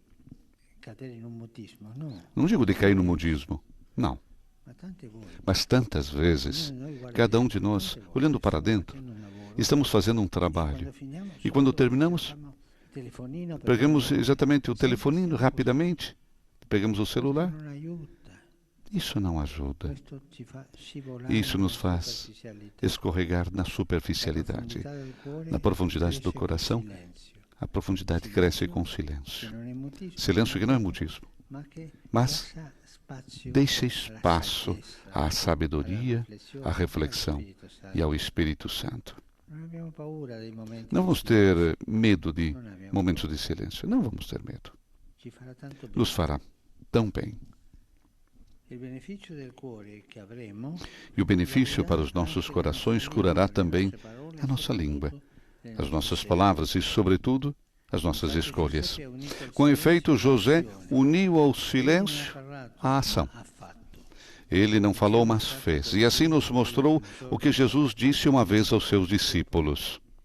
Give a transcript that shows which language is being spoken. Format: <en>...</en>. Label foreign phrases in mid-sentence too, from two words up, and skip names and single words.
<pt>Não digo de cair no modismo, não. Mas tantas vezes, cada um de nós, olhando para dentro, estamos fazendo um trabalho. E quando terminamos, pegamos exatamente o telefoninho rapidamente, pegamos o celular.</pt> <it>non aiuta.</it> <pt>Isso não ajuda.</pt> <it>Questo ci fa scivolare</it> <pt>Isso nos</pt> <it>nella</it> <pt>faz</pt> <it>superficialità.</it> <pt>escorregar na</pt> <it>La</it> <pt>superficialidade.</pt> <it>profondità del cuore</it> <pt>Na profundidade do</pt> <it>cresce</it> <pt>coração,</pt> <it>col silenzio.</it> <pt>a profundidade cresce com</pt> <it>Che</it> <pt>silêncio.</pt> <it>non è mutismo,</it> <pt>Silêncio que não é mutismo,</pt> <it>ma che</it> <pt>mas</pt> <it>lascia spazio</it> <pt>deixa</pt> <it>alla</it> <pt>espaço</pt> <it>saggezza,</it> <pt>à sabedoria,</pt> <it>alla</it> <pt>à reflexão</pt> <it>Spirito Santo.</it> <pt>e ao Espírito Santo.</pt> <it>Non abbiamo paura dei momenti</it> <pt>Não</pt> <it>di</it> <pt>vamos</pt> <it>silenzio.</it> <pt>ter medo de</pt> <it>Non abbiamo</it> <pt>momentos de silêncio. Não vamos ter medo.</pt> <it>Ci farà tanto bene.</it> <pt>Nos fará tão bem.</pt> <it>Il beneficio del cuore che avremo</it> <pt>E o benefício para os nossos corações curará também a nossa língua, as nossas palavras e, sobretudo, as nossas escolhas. Com efeito, José uniu ao silêncio a ação. Ele não falou, mas fez. E assim nos mostrou o que Jesus disse uma vez aos seus discípulos.</pt>